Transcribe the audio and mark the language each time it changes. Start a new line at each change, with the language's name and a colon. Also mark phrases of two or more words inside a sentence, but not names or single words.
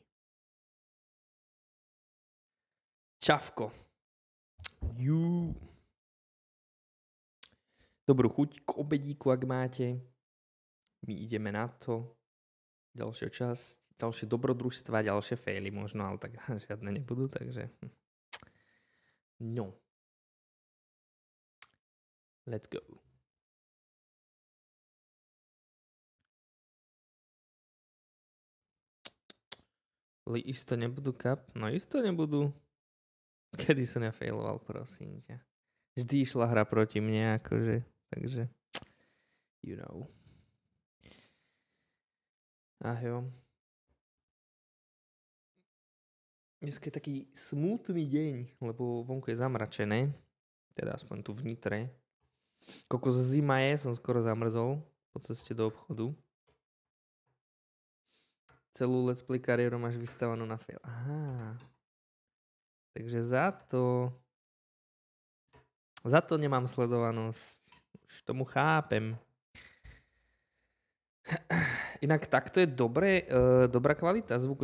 Slovak: Čavko. Dobrú chuť k obedíku, ak máte. My ideme na to. Ďalšia časť, ďalšie dobrodružstva, ďalšie faily možno, ale tak žiadne nebudú, takže...
English: No. Let's go.
Slovak: Isto nebudú kap? No isto nebudú. Kedy som ja failoval, prosím ťa. Vždy išla hra proti mne, akože, takže,
English: you know.
Slovak: Jo. Dneska je taký smutný deň, lebo vonku je zamračené, teda aspoň tu v Nitre. Kokos zima je, som skoro zamrzol po ceste do obchodu. Celú
English: let's play
Slovak: kariéru máš vystavanú na fail. Aha. Takže za to nemám sledovanosť. Už tomu chápem. Inak takto je dobrá kvalita zvuku.